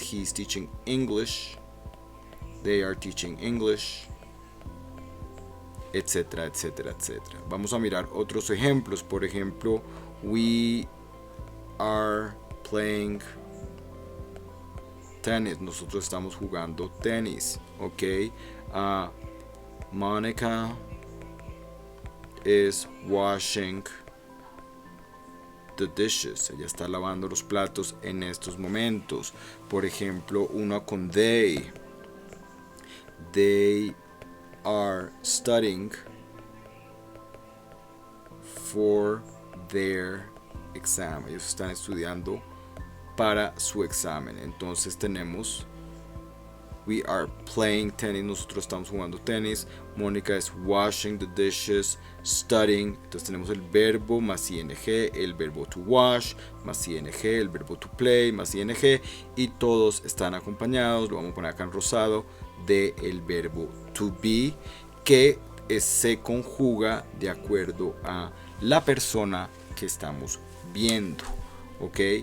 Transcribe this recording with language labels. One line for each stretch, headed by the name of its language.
English: He is teaching English. They are teaching English, etcétera, etcétera, etcétera.
Spanish: Vamos a mirar otros ejemplos. Por ejemplo, we are playing tennis. Nosotros estamos jugando tenis. Ok.
English: Monica is washing the dishes.
Spanish: Ella está lavando los platos en estos momentos. Por ejemplo, uno con they.
English: They are studying for their exam.
Spanish: Ellos están estudiando para su examen. Entonces tenemos
English: We are playing tennis. Nosotros estamos jugando tenis. Mónica is washing the dishes, studying.
Spanish: Entonces tenemos el verbo más ing, el verbo to wash más ing, el verbo to play más ing, y todos están acompañados, lo vamos a poner acá en rosado, del verbo to be, que se conjuga de acuerdo a la persona que estamos viendo. ¿Ok?